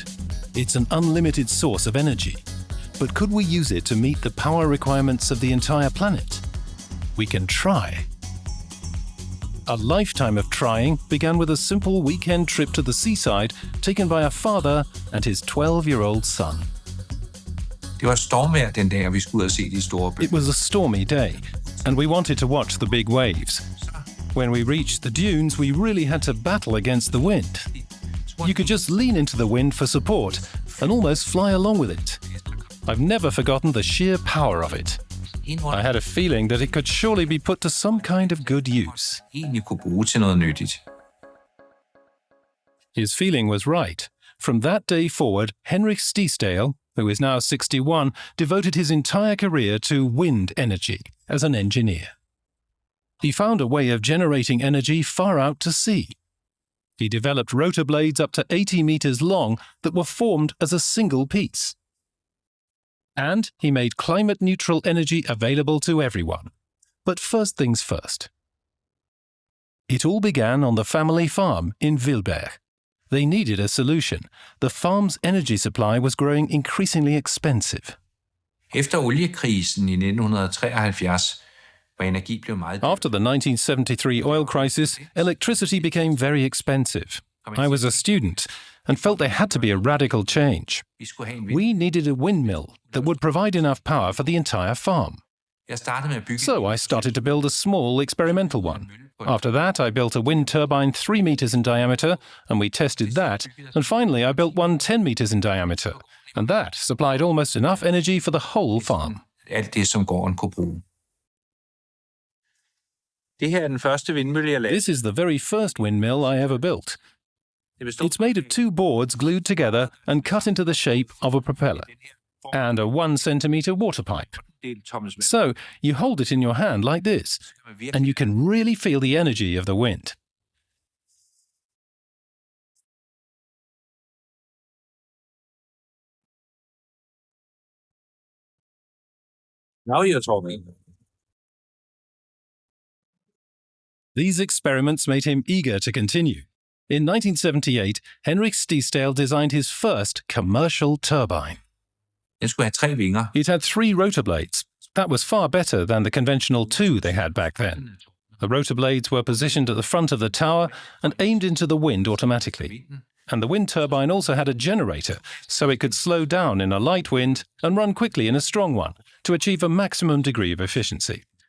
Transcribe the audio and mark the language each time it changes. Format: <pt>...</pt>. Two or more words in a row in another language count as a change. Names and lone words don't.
<en>It's an unlimited source of energy. But could we use it to meet the power requirements of the entire planet? We can try. A lifetime of trying began with a simple weekend trip to the seaside taken by a father and his 12-year-old son.</en> <da>Det var stormvejr den dag, vi skulle ud og se de store bølger.</da> <en>It was a stormy day, and we wanted to watch the big waves. When we reached the dunes, we really had to battle against the wind. You could just lean into the wind for support and almost fly along with it. I've never forgotten the sheer power of it. I had a feeling that it could surely be put to some kind of good use.</en> <da>Egentlig kunne bruge til noget nyttigt.</da> <en>His feeling was right. From that day forward, Henrik Stiesdal, who is now 61, devoted his entire career to wind energy as an engineer. He found a way of generating energy far out to sea. He developed rotor blades up to 80 meters long that were formed as a single piece. And he made climate-neutral energy available to everyone. But first things first. It all began on the family farm in Wilberg. They needed a solution. The farm's energy supply was growing increasingly expensive.</en> <da>Efter oliekrisen i 1973 var energi blev meget dyrt.</da> <en>After the 1973 oil crisis, electricity became very expensive. I was a student and felt there had to be a radical change.</en> <da>Vi skulle have en</da> <en>We needed a windmill that would provide enough power for the entire farm.</en> <da>Jeg startede med at bygge.</da> <en>So I started to build a small experimental one. After that, I built a wind turbine 3 meters in diameter, and we tested that. And finally, I built one 10 meters in diameter, and that supplied almost enough energy for the whole farm.</en> <da>Alt det, som gården kunne bruge. Det her er den første vindmølle, jeg lavede.</da> <en>This is the very first windmill I ever built. It's made of 2 boards glued together and cut into the shape of a propeller, and a 1 centimeter water pipe. So you hold it in your hand like this, and you can really feel the energy of the wind. Now you're talking. These experiments made him eager to continue. In 1978, Henrik Stiesdal designed his first commercial turbine.</en> <da>Den skulle have 3 vinger.</da> <en>It had 3 rotor blades. That was far better than the conventional 2 they had back then. The rotor blades were positioned at the front of the tower and aimed into the wind automatically. And the wind turbine also had a generator, so it could slow down in a light wind and run quickly in a strong one to achieve a maximum degree of efficiency.</en>